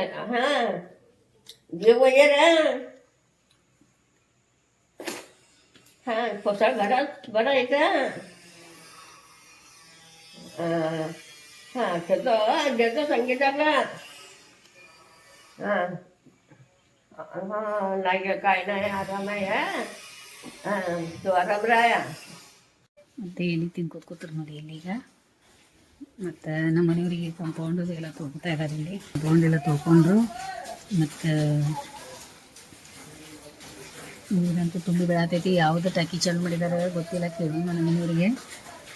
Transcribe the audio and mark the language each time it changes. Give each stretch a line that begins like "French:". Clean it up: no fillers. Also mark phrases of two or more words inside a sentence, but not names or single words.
Marathi: हा, जेव ये रे. हा, पोसा घरात बरं आहे का? हा, देतो संगीताला. हा, हा, नाही काय नाही, आराम आहे. हा, तू आराम राहा.
Kannada: ಮತ್ತೆ ಎಲ್ಲಿ ತಿನ್ಕೋತ್ಕೋತಾರೆ ನೋಡಿ ಇಲ್ಲಿಗ. ಮತ್ತು ನಮ್ಮ ಮನೆಯವರಿಗೆ ಕಂಪೌಂಡು ಎಲ್ಲ ತೊಳ್ಕೊತಾ ಇದ್ದಾರೆ. ಇಲ್ಲಿ ಕಂಪೌಂಡ್ ಎಲ್ಲ ತೊಳ್ಕೊಂಡ್ರು. ಮತ್ತು ನೀರಂತೂ ತುಂಬಿ ಬೆಳತೈತಿ. ಯಾವುದು ಟಾಕಿ ಚಾಲು ಮಾಡಿದ್ದಾರೆ ಗೊತ್ತಿಲ್ಲ, ಕೇಳಿ ನಮ್ಮ ಮನೆಯವರಿಗೆ.